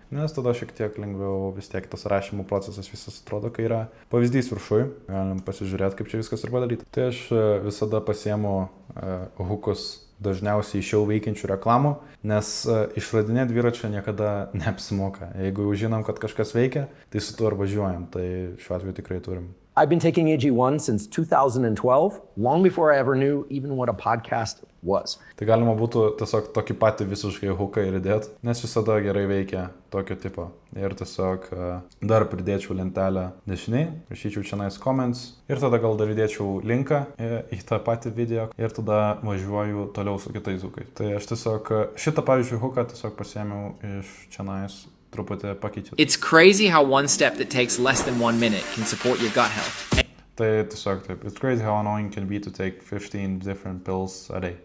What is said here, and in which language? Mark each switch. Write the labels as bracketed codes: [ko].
[lt] Nes tada šiek tiek lengviau vis tiek tas rašymo procesas visas atrodo, kai yra pavyzdys viršui. Galim pasižiūrėti, kaip čia viskas ir padaryti. Tai aš visada pasiemu hookus dažniausiai iš jau veikiančių reklamų, nes išradinėti dviračio niekada neapsimoka. Jeigu jau žinom, kad kažkas veikia, tai su tuo ir važiuojam. Tai šiuo atveju tikrai turim. [en] I've been taking AG1 since 2012, long before I ever knew even what a podcast was. [lt] Tai galima būtų tiesiog tokį patį visiškai hooką ir įdėti, nes visada gerai veikia tokio tipo. Ir tiesiog dar pridėčiau lentelę dešiniai, rašyčiau čia comments ir tada gal dar įdėčiau linką į tą patį video ir tada važiuoju toliau su kitais hookais. Tai aš tiesiog šitą, pavyzdžiui, hooką tiesiog pasiėmiau iš čia truputį pakeičiu. [en] It's crazy how one step that takes less than 1 minute can support your gut health. [lt] Tai tiesiog taip. [en] It's crazy how annoying can be to take 15 different pills a day.